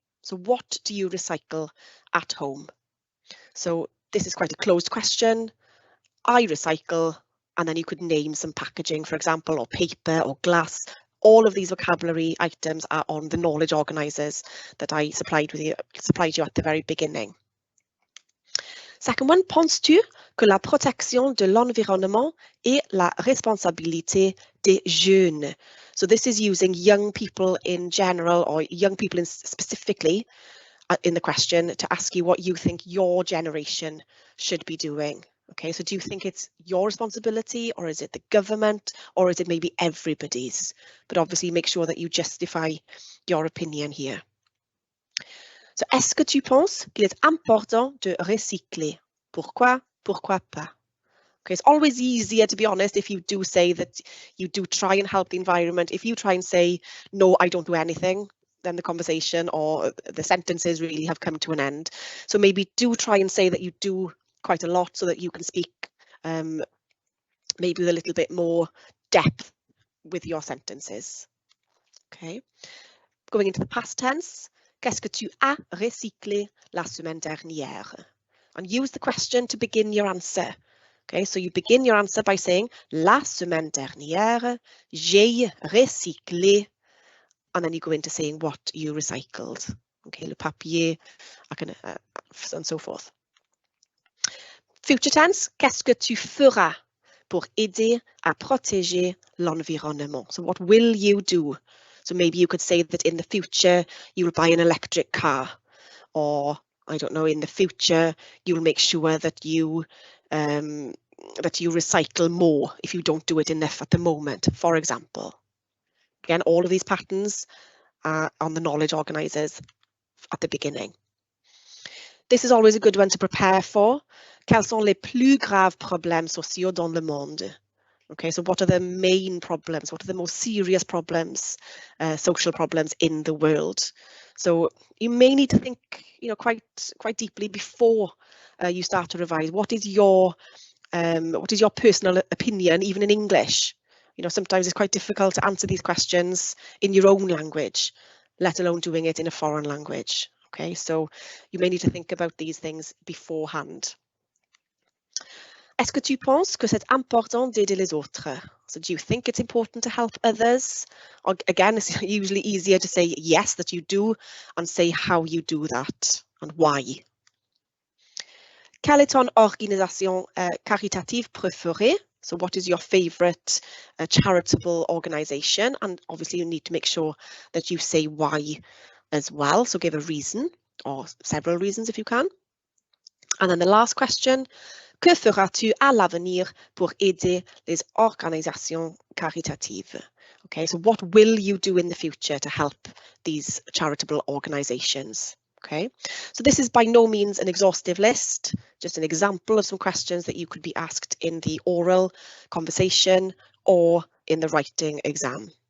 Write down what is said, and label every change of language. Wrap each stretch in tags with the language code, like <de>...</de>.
<en>So what do you recycle at home? So this is quite a closed question. I recycle, and then you could name some packaging, for example, or paper or glass. All of these vocabulary items are on the knowledge organisers that I supplied you at the very beginning.</en> <fr>Second one, penses-tu que la protection de l'environnement est la responsabilité des jeunes?</fr> <en>So this is using young people in general, or young people specifically in the question, to ask you what you think your generation should be doing. Okay, so do you think it's your responsibility, or is it the government, or is it maybe everybody's? But obviously make sure that you justify your opinion here.</en> <fr>So, est-ce que tu penses qu'il est important de recycler? Pourquoi? Pourquoi pas?</fr> <en>Okay, it's always easier, to be honest, if you do say that you do try and help the environment. If you try and say, no, I don't do anything, then the conversation or the sentences really have come to an end. So maybe do try and say that you do quite a lot, so that you can speak maybe with a little bit more depth with your sentences. Okay, going into the past tense,</en> <fr>qu'est-ce que tu as recyclé la semaine dernière?</fr> <en>And use the question to begin your answer. Okay, so you begin your answer by saying</en> <fr>la semaine dernière, j'ai recyclé,</fr> <en>and then you go into saying what you recycled. Okay, le papier, and so forth. Future tense,</en> <fr>qu'est-ce que tu feras pour aider à protéger l'environnement?</fr> <en>So what will you do? So maybe you could say that in the future you will buy an electric car, or I don't know, in the future you'll make sure that you recycle more if you don't do it enough at the moment, for example. Again, all of these patterns are on the knowledge organisers at the beginning. This is always a good one to prepare for.</en> <fr>Quels sont les plus graves problèmes sociaux dans le monde?</fr> <en>Okay, so what are the main problems? What are the most serious problems, social problems in the world? So you may need to think, you know, quite deeply before you start to revise. What is your personal opinion, even in English? You know, sometimes it's quite difficult to answer these questions in your own language, let alone doing it in a foreign language. Okay, so you may need to think about these things beforehand.</en> <fr>Est-ce que tu penses que c'est important d'aider les autres?</fr> <en>So do you think it's important to help others? Or, again, it's usually easier to say yes, that you do, and say how you do that and why.</en> <fr>Quelle est ton organisation caritative préférée?</fr> <en>So what is your favorite charitable organization? And obviously you need to make sure that you say why as well. So give a reason, or several reasons if you can. And then the last question,</en> <fr>que feras-tu à l'avenir pour aider les organisations caritatives?</fr> <en>Okay, so what will you do in the future to help these charitable organisations? Okay, so this is by no means an exhaustive list, just an example of some questions that you could be asked in the oral conversation or in the writing exam.</en>